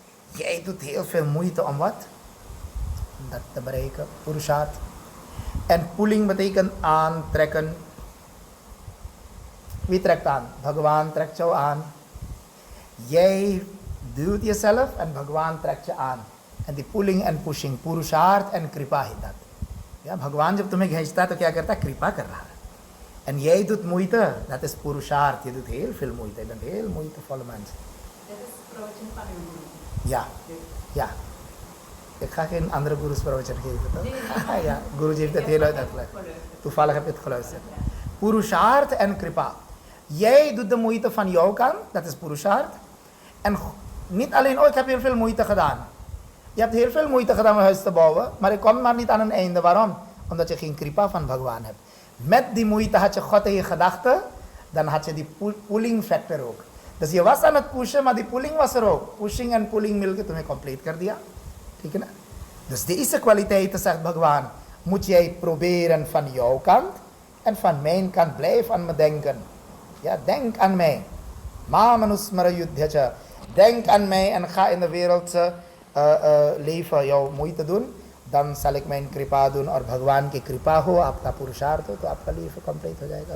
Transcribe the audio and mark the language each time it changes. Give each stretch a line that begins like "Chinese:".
Dutch: Jij doet heel veel moeite om wat? Om dat te bereiken, purushaart. En pulling betekent aantrekken. Wie trekt aan? Bhagwan trekt jou aan. Jij duwt jezelf en Bhagwan trekt je aan. En die pulling en pushing, purushaart en kripa heet dat.
Hindi: Ja, Bhagwan जब तुम्हें खींचता है तो क्या करता है? कृपा कर रहा है.
Dutch: En jij doet moeite, dat is purushaart. Je doet heel veel moeite. Je bent heel moeitevolle mens. Dat is प्रवचन van uw guru. Ja, ja. Ik ga geen andere gurus प्रवचन geven, toch? Nee. Ja, Guruji heeft het heel uitgelegd. Toevallig heb je het geluisterd. Purushaart en kripa. Jij doet de moeite van jouw kant, dat is purushaart. En niet alleen, oh ik heb heel veel moeite gedaan. Je hebt heel veel moeite gedaan om een huis te bouwen, maar je komt maar niet aan een einde. Waarom? Omdat je geen kripa van Bhagwan hebt. Met die moeite had je God in je gedachten, dan had je die pulling factor ook. Dus je was aan het pushen, maar die pulling was er ook. Pushing en pulling
Hindi: milke तुम्हें compleet कर दिया. ठीक है ना?
Dutch: Dus deze kwaliteiten, zegt Bhagwan, moet jij proberen van jouw kant. En van mij kan blijf aan me denken. Ja, denk aan mij.
Sanskrit: Ma manusmara yuddhacha.
Dutch: Denk aan mij en ga in de wereldse leven jouw moeite doen. Dan zal ik mijn kripa doen
Hindi: और भगवान की कृपा हो, आपका पुरुषार्थ हो, तो आपका लेफ कंप्लीट हो जाएगा.